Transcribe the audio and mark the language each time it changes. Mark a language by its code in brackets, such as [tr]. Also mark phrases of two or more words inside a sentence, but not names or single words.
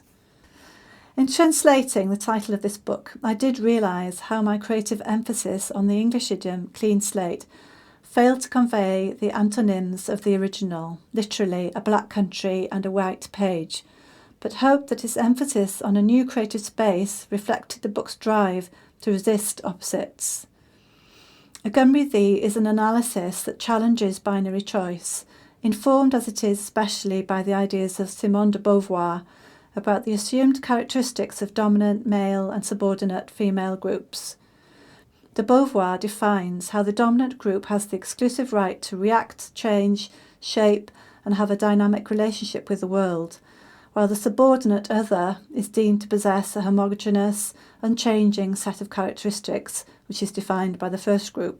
[en] In translating the title of this book, I did realise how my creative emphasis on the English idiom clean slate failed to convey the antonyms of the original, literally a black country and a white page, but hoped that its emphasis on a new creative space reflected the book's drive to resist opposites. Y Gymru ddi is an analysis that challenges binary choice, informed as it is especially by the ideas of Simone de Beauvoir about the assumed characteristics of dominant male and subordinate female groups. De Beauvoir defines how the dominant group has the exclusive right to react, change, shape and have a dynamic relationship with the world, while the subordinate other is deemed to possess a homogeneous, unchanging set of characteristics which is defined by the first group.